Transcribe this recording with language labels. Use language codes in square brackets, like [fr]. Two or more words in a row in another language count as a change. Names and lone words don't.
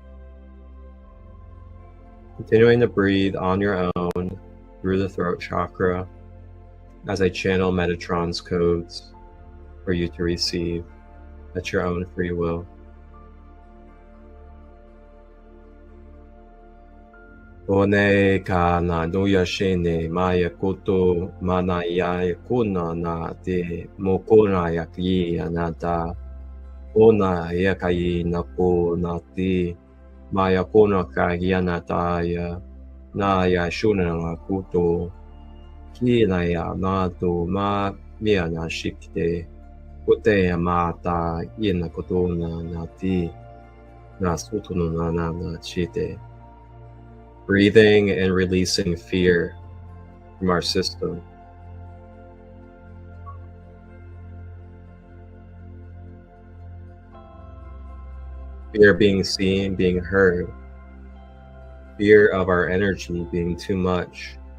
[en] Continuing to breathe on your own through the throat chakra as I channel Metatron's codes for you to receive at your own free will. One ka na nuya shene maya kuto mana ya kuna na de mokona ya ki anata ona ya kai na ko na de maya kona ka yanata ya na ya shuna na kuto ki na ya na to ma mia na shikte kote ya mata yena koto na ti na suto no na chite. Breathing and releasing fear from our system. Fear being seen, being heard. Fear of our energy being too much.